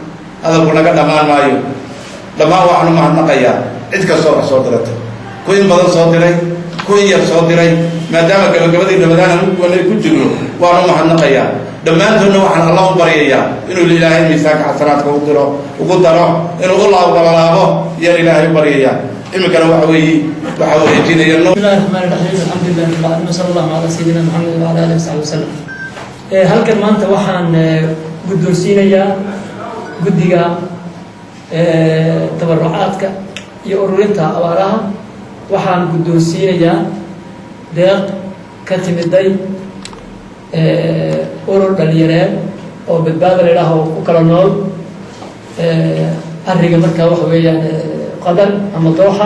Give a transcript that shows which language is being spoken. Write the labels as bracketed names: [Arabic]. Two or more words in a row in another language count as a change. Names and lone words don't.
[Somali] dhammaan waxaanu mahadnaqayaa cid kastoo wax soo diratay ku in badan soo diray ku in yar soo diray maadaama gabagabadii ramadaan aan ku jirno waanu mahadnaqayaa dhammaantoodna waxaan allah u baryayaa inuu ilaahay miisaanka xasanaadka ugu daro inuu u laabo iyo ilaahay u baryayaa imikana waxa wareejinaya [Arabic] بسم الله الرحمن الرحيم الحمد لله رب العالمين صلى الله على سيدنا محمد وعلى آله وسلم [Somali] halkan maanta waxaan guddoonsiinayaa guddiga tabarucaadka iyo ururinta abaaraha waxaan guddoonsiinayaa deeq ka timiday urur dhalinyareed oo badbaado la yidhaaho ku kala nool arriga markaa waxa weeyaan qatar ama dooxa